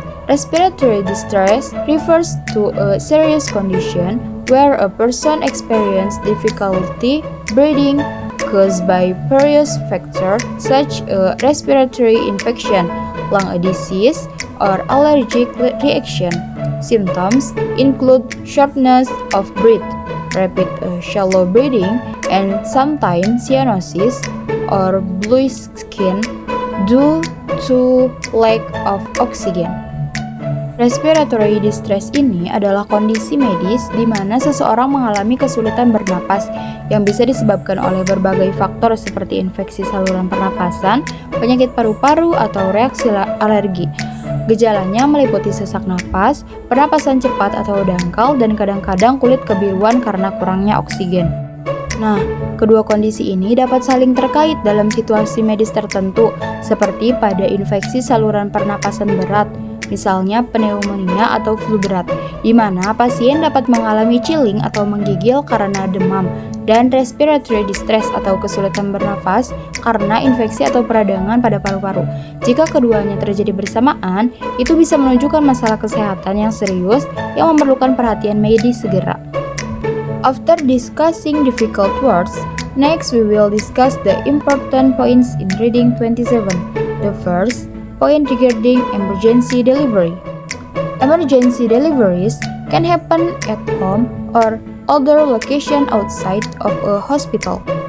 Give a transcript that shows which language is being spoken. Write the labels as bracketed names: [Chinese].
[English] Respiratory distress refers to a serious condition where a person experiences difficulty breathing caused by various factors such as respiratory infection, lung disease, or allergic reaction. Symptoms include shortness of breath, rapid shallow breathing, and sometimes cyanosis or bluish skin due to lack of oxygen. [Indonesian] Respiratory distress ini adalah kondisi medis di mana seseorang mengalami kesulitan bernapas yang bisa disebabkan oleh berbagai faktor seperti infeksi saluran pernapasan, penyakit paru-paru, atau reaksi alergi. Gejalanya meliputi sesak napas, pernapasan cepat atau dangkal, dan kadang-kadang kulit kebiruan karena kurangnya oksigen. Nah, kedua kondisi ini dapat saling terkait dalam situasi medis tertentu, seperti pada infeksi saluran pernapasan berat, misalnya pneumonia atau flu berat, di mana pasien dapat mengalami chilling atau menggigil karena demam, dan respiratory distress atau kesulitan bernafas karena infeksi atau peradangan pada paru-paru. Jika keduanya terjadi bersamaan, itu bisa menunjukkan masalah kesehatan yang serius yang memerlukan perhatian medis segera. [English] After discussing difficult words, next we will discuss the important points in reading 27. The first point regarding emergency delivery. Emergency deliveries can happen at home or other location outside of a hospital.